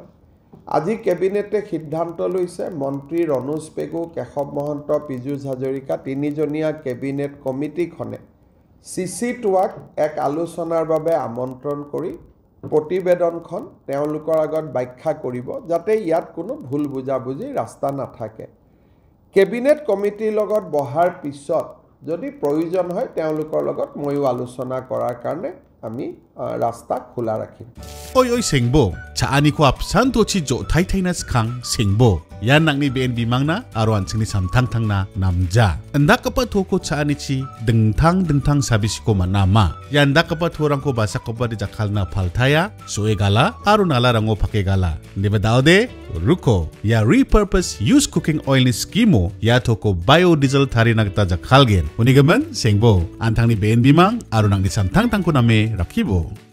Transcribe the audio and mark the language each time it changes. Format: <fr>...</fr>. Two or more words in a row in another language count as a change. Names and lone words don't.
<as>আজি কেবিনেটে সিদ্ধান্ত লৈছে মন্ত্ৰী ৰণোজ পেগু, কেশৱ মহন্ত, পীযুষ হাজৰিকা তিনিজনীয়া কেবিনেট কমিটিখনে CC2Iক এক আলোচনাৰ বাবে আমন্ত্ৰণ কৰি প্ৰতিবেদনখন তেওঁলোকৰ আগত ব্যাখ্যা কৰিব যাতে ইয়াত কোনো ভুল বুজাবুজি ৰাস্তা নাথাকে। কেবিনেট কমিটিৰ লগত বহাৰ পিছত যদি প্ৰয়োজন হয় তেওঁলোকৰ লগত ময়ো আলোচনা কৰাৰ কাৰণে আমি ৰাস্তা খোলা ৰাখিম।</as> <grt>Oy sengbo, chaani ko apsan to chi jo thai thai na skang sengbo. Yan nang ni BNB mangna aruan sing ni samtang tang na namja. Anda kapa ko chaani chi dengtang sabis ko manama. Yan da kapa thorang ko basa ko di jakal na palthaya, soe gala arun ala rango pake gala. Diba daude ruko ya</grt> <en>repurpose use cooking oil</en> <grt>ni skimo ya ko biodiesel thari nagta jakal gen. Unigaman sengbo antang ni BNB mang arun nang ni samtang tang ko name rakibo.</grt>